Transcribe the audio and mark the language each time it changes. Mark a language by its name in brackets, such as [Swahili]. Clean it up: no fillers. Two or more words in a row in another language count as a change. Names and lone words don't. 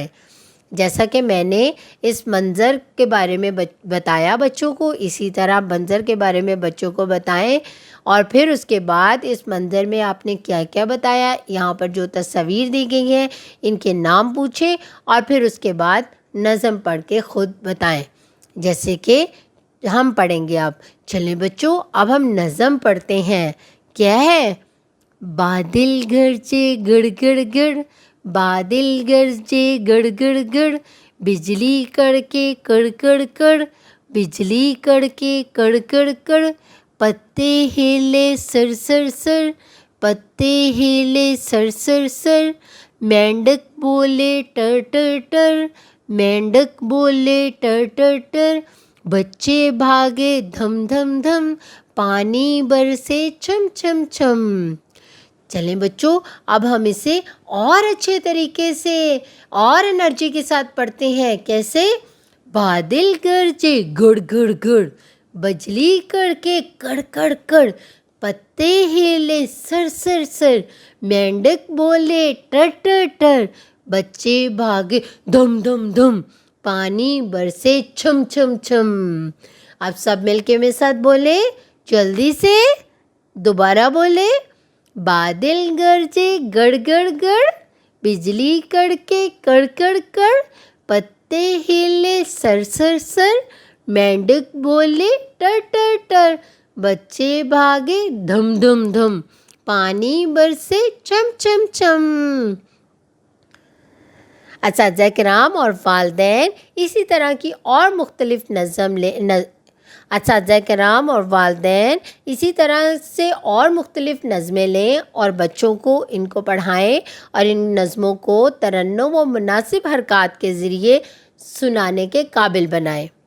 [Urdu] جیسا کہ میں نے اس منظر کے بارے میں بتایا بچوں کو، اسی طرح منظر کے بارے میں بچوں کو بتائیں، اور پھر اس کے بعد اس منظر میں آپ نے کیا کیا بتایا، یہاں پر جو تصاویر دی گئی ہیں ان کے نام پوچھیں اور پھر اس کے بعد نظم پڑھ کے خود بتائیں، جیسے کہ ہم پڑھیں گے اب۔ چلیں بچوں، اب ہم نظم پڑھتے ہیں۔ کیا ہے؟ بادل گرجے گڑ گڑ گڑ، بادل گرجے گڑ گڑ گڑ، بجلی کڑکے کڑ کڑ کڑ، بجلی کڑکے کڑ کڑ کڑ، پتے ہلے سر سر سر، پتے ہلے سر سر سر، مینڈک بولے ٹر ٹر ٹر، مینڈک بولے ٹر ٹر ٹر، بچے بھاگے دھم دھم دھم، پانی برسے چھم چھم چھم۔ چلیں بچوں، اب ہم اسے اور اچھے طریقے سے اور انرجی کے ساتھ پڑھتے ہیں۔ کیسے؟ بادل گرجے گڑ گڑ گڑ، بجلی کڑکے کڑ کڑ کڑ، پتے ہلے سر سر سر، مینڈک بولے ٹر ٹر ٹر، بچے بھاگے دھم دھم دھم، پانی برسے چھم چھم چھم۔ اب سب مل کے میرے ساتھ بولے، جلدی سے دوبارہ بولے۔ بادل گرجے گڑ گڑ گڑ، بجلی کڑکے کڑ کڑ کڑ، پتے ہلے سر سر سر، مینڈک بولے ٹر ٹر ٹر، بچے بھاگے دھم دھم دھم، پانی برسے چھم چھم چھم۔ اساتذہ کرام اور والدین اسی طرح کی اور مختلف اساتذہ کرام اور والدین اسی طرح سے اور مختلف نظمیں لیں اور بچوں کو ان کو پڑھائیں اور ان نظموں کو ترنم و مناسب حرکات کے ذریعے سنانے کے قابل بنائیں۔